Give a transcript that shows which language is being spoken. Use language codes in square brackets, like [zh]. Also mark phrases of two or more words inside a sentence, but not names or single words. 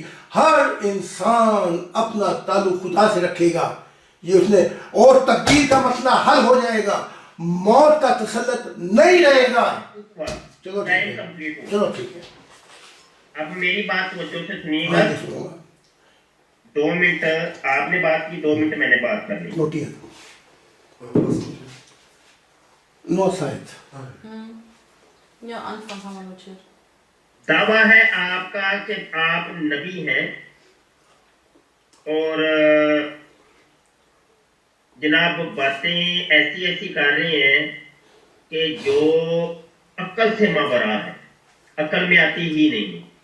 [ur] ہر انسان اپنا تعلق خدا سے رکھے گا, یہ اس نے, اور تقدیر کا مسئلہ حل ہو جائے گا, موت کا تسلط نہیں رہے گا. چلو ٹھیک ہے. اب میری بات توجہ سے سنیے گا. 2 منٹ آپ نے بات کی, 2 منٹ میں نے بات کر لی. نوٹیا نو سائٹ [de] Ja, Anfang haben wir notiert. [ur] دعویٰ ہے آپ کا کہ آپ نبی ہیں, اور جناب باتیں ایسی کر رہے ہیں کہ جو عقل سے ماورا ہے, عقل میں آتی ہی نہیں.